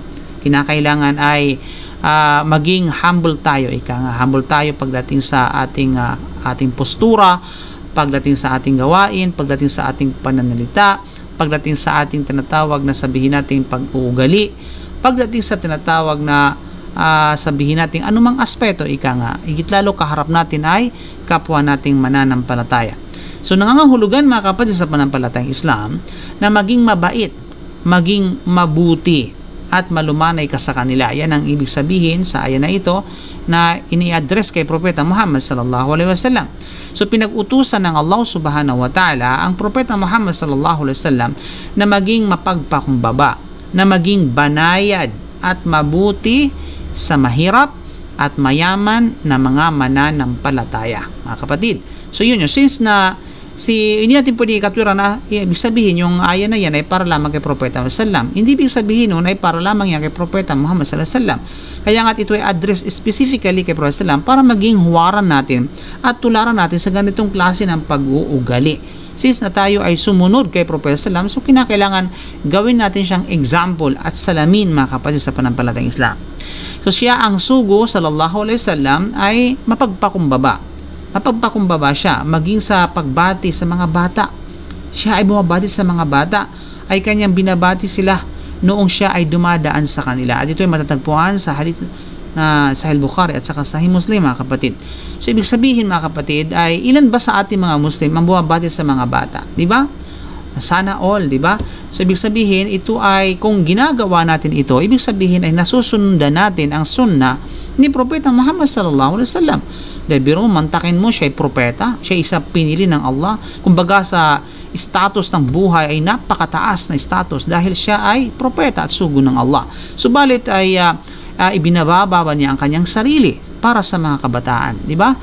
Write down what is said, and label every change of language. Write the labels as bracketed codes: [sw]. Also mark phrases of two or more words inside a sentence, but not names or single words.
[tl] Kinakailangan ay maging humble tayo, humble tayo pagdating sa ating postura, pagdating sa ating gawain, pagdating sa ating pananalita, pagdating sa ating tinatawag na sabihin nating pag-uugali, pagdating sa tinatawag na sabihin nating anumang aspeto, higit lalo kaharap natin ay kapwa nating mananampalataya. So nangangahulugan, mga kapatid sa pananampalatayang Islam, na maging mabait, maging mabuti at malumanay ka sa kanila. Yan ang ibig sabihin sa aya na ito na ini-address kay Propeta Muhammad [ar] صلى الله عليه وسلم. [tl] So pinag-utusan ng Allah [ar] سبحانه وتعالى [tl] ang Propeta Muhammad [ar] صلى الله عليه وسلم [tl] na maging mapagpakumbaba, na maging banayad at mabuti sa mahirap at mayaman na mga mananampalataya, mga kapatid. So yun yun, since na hindi natin pwede ikatwira na ibig sabihin yung aya na yan ay para lamang kay Propeta Muhammad [ar] صلى الله عليه وسلم. [tl] Hindi ibig sabihin nun ay para lamang yan kay Propeta Muhammad [ar] صلى الله عليه وسلم. [tl] Kaya nga ito ay [en] address specifically [tl] kay Propeta [ar] صلى الله عليه وسلم [tl] para maging huwaran natin at tularan natin sa ganitong klase ng pag-uugali. Since na tayo ay sumunod kay Propeta [ar] صلى الله عليه وسلم, [tl] so kinakailangan gawin natin siyang example at salamin, mga kapatid sa pananampalatayang Islam. So siya ang sugo [ar] صلى الله عليه وسلم [tl] ay mapagpakumbaba. Mapagpakumbaba siya maging sa pagbati sa mga bata. Siya ay bumabati sa mga bata, ay kanyang binabati sila noong siya ay dumadaan sa kanila. At ito ay matatagpuan sa hadith na Sahih Bukhari at saka Sahih Muslim, mga kapatid. So ibig sabihin, mga kapatid, ay ilan ba sa ating mga Muslim ang bumabati sa mga bata? Di ba? Sana all, di ba? So ibig sabihin, ito ay kung ginagawa natin ito, ibig sabihin ay nasusundan natin ang sunnah ni Propeta Muhammad [ar] صلى الله عليه وسلم. [tl] Dahil biro, mantakin mo, siya ay propeta, siya ay isa pinili ng Allah. Kumbaga sa status ng buhay ay napakataas na status dahil siya ay propeta at sugo ng Allah. Subalit ay ibinababa niya ang kanyang sarili para sa mga kabataan, di ba?